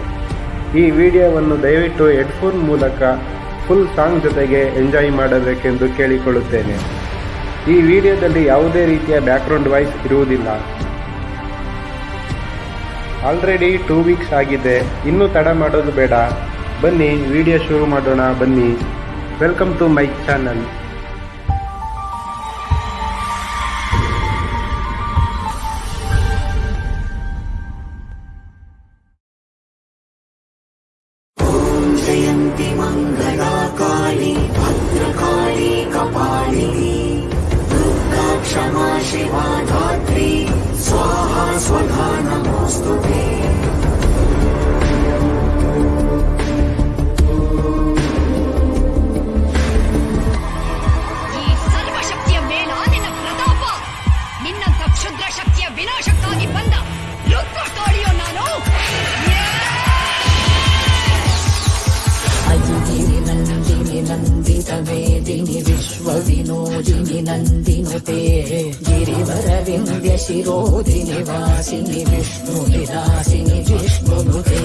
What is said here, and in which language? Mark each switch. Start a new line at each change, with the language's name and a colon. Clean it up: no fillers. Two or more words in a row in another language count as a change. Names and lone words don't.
Kannada: ಈ ವಿಡಿಯೋವನ್ನು ದಯವಿಟ್ಟು ಹೆಡ್ಫೋನ್ ಮೂಲಕ
English: full song
Kannada: ಜೊತೆಗೆ ಎಂಜಾಯ್ ಮಾಡಬೇಕೆಂದು ಕೇಳಿಕೊಳ್ಳುತ್ತೇನೆ. ಈ ವಿಡಿಯೋದಲ್ಲಿ ಯಾವುದೇ ರೀತಿಯ
English: background voice
Kannada: ಇರುವುದಿಲ್ಲ. ಆಲ್ರೆಡಿ 2 ವೀಕ್ಸ್ ಆಗಿದೆ, ಇನ್ನೂ ತಡ ಮಾಡೋದು ಬೇಡ. ಬನ್ನಿ ವಿಡಿಯೋ ಶುರು ಮಾಡೋಣ. ಬನ್ನಿ,
English: welcome to my channel.
Sanskrit: जयन्ति मङ्गला काली भद्रकाली कपालिनी दुर्गा क्षमा शिवा धात्री स्वाहा स्वधा नमोऽस्तु ते।
Kannada: ಈ ಸರ್ವಶಕ್ತಿಯ ಮೇಲಾದಿನ ಪ್ರತಾಪ ನಿನ್ನಂತ ಕ್ಷುದ್ರ ಶಕ್ತಿಯ ವಿನಾಶಕ್ಕಾಗಿ ಬಂದ ರುದ್ರ ಕಾಳಿಯೋ ನಾನು.
Sanskrit: नन्दिनि नन्दित मेदिनि विश्वविनोदिनि नन्दिनुते गिरिवरविन्द्य शिरोधिनि वासिनि विष्णुविलासिनि जिष्णुनुते